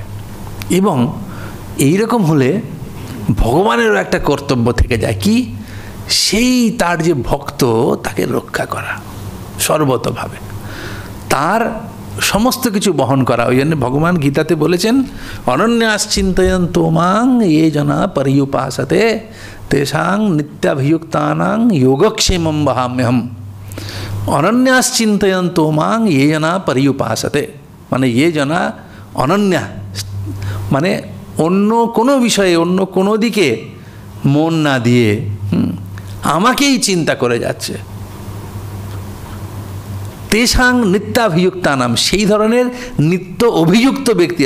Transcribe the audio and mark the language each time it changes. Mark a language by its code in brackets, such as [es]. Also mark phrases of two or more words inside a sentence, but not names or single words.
[bn] এবং এই রকম হলে ভগবানেরও একটা কর্তব্য থেকে যায়, কি? সেই তার যে ভক্ত তাকে রক্ষা করা সর্বতভাবে, তার সমস্ত কিছু বহন করা। ওই জন্য ভগবান গীতাতে বলেছেন, [sa] অনন্যাশ্চিন্তয়ন্তো মাং ये जना पर्युपासते तेषां नित्याभियुक्तानां योगक्षेमं वहाम्यहम्। অনন্যাশ্চিন্তয়ন্তো মাং ये जना पर्युपासते, [bn] মানে [sa] ये जना অনন্যা, [bn] মানে অন্য কোনো বিষয়ে, অন্য কোনো দিকে মন না দিয়ে আমাকেই চিন্তা করে যাচ্ছে, [sa] তেষাং নিত্যাভিযুক্তানাম, [bn] সেই ধরনের নিত্য অভিযুক্ত ব্যক্তি।